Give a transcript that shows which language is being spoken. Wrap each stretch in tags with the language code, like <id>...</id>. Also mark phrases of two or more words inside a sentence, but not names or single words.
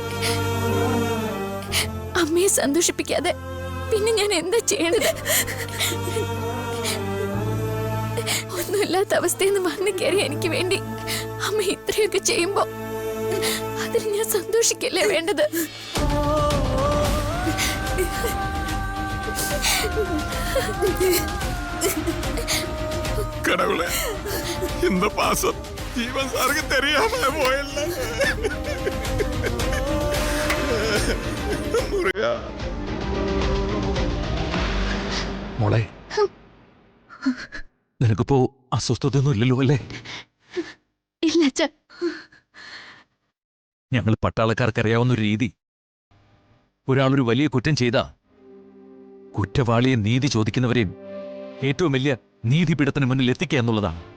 <ml>അമ്മയെ സന്തോഷിപ്പിക്കാതെ പിന്നെ ഞാൻ എന്താ ചെയ്യണത്? ഒന്നുമില്ലാത്ത അവസ്ഥയിൽ നിന്ന് വന്നു കയറി എനിക്ക് വേണ്ടി അമ്മ ഇത്രയൊക്കെ ചെയ്യുമ്പോ അതിൽ ഞാൻ സന്തോഷിക്കല്ലേ വേണ്ടത്?</ml> <ta>கடவுளே, இந்த பாசம் ஜீவன் சாருக்கு தெரியாம போயில்ல.</ta> <ml>മുരുകാ, മോളെ, നിനക്കിപ്പോ അസ്വസ്ഥതയൊന്നും ഇല്ലല്ലോ അല്ലേ? ഇല്ല അച്ഛാ. ഞങ്ങൾ പട്ടാളക്കാർക്ക് അറിയാവുന്നൊരു രീതി, ഒരാളൊരു വലിയ കുറ്റം ചെയ്ത കുറ്റവാളിയെ നീതി ചോദിക്കുന്നവരെയും ഏറ്റവും വലിയ നീതിപീഠത്തിന് മുന്നിൽ എത്തിക്കുക എന്നുള്ളതാണ്.</ml>